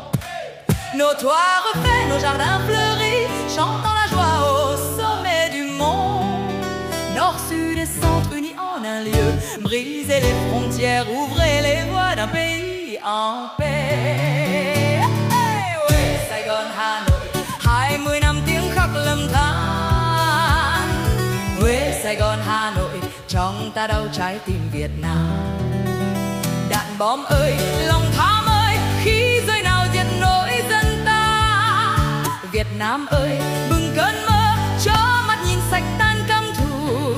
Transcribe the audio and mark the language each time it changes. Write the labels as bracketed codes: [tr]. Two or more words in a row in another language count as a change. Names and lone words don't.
[fr] Nos toits refaits, nos jardins fleuris, chantant la joie au sommet du mont. Nord, sud et centre unis en un lieu, brisez les frontières, ouvrez les voies d'un pays en paix. [vi] Hey, oui, Saigon, Hanoï, 20 năm tiếng khắc lâm than. Oui, Saigon, Hanoï, trong ta đau trái tim Việt Nam. Đạn bom ơi, lòng tham ơi, khi rơi nào diệt nỗi dân ta. Việt Nam ơi, bừng cơn mơ, cho mắt nhìn sạch tan căm thù.